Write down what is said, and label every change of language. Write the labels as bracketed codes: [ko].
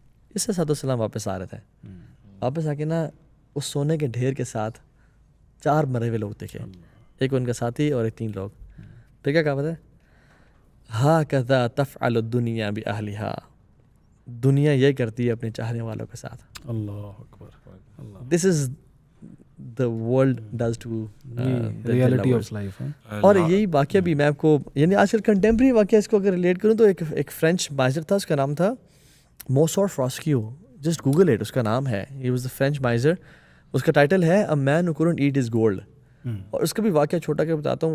[ur] اس سے ساتھ السلام واپس آ رہے تھے, واپس آ کے نا اس سونے کے ڈھیر کے ساتھ 4 مرے ہوئے لوگ دیکھے, ایک ان کا ساتھی اور ایک 3 لوگ. پھر کیا کہا پتہ ہے, [ar] ہاکذا تفعل الدنیا باہلھا, [ur] دنیا یہ کرتی ہے اپنے چاہنے والوں کے ساتھ. اللہ اکبر. [en] this is the world does to [ur] reality of life ہے. اور یہی واقعہ بھی میں آپ کو, یعنی آج کل کنٹمپریری واقعہ اس کو اگر ریلیٹ کروں تو ایک فرینچ مائزر تھا, اس کا نام تھا موسور فراسکیو, [en] just Google it, [ur] اس کا نام ہے, [en] He was the French miser. [ur] اس کا ٹائٹل ہے [en] A man who couldn't eat his gold. [ur] اور اس کا بھی واقعہ چھوٹا کہ بتاتا ہوں.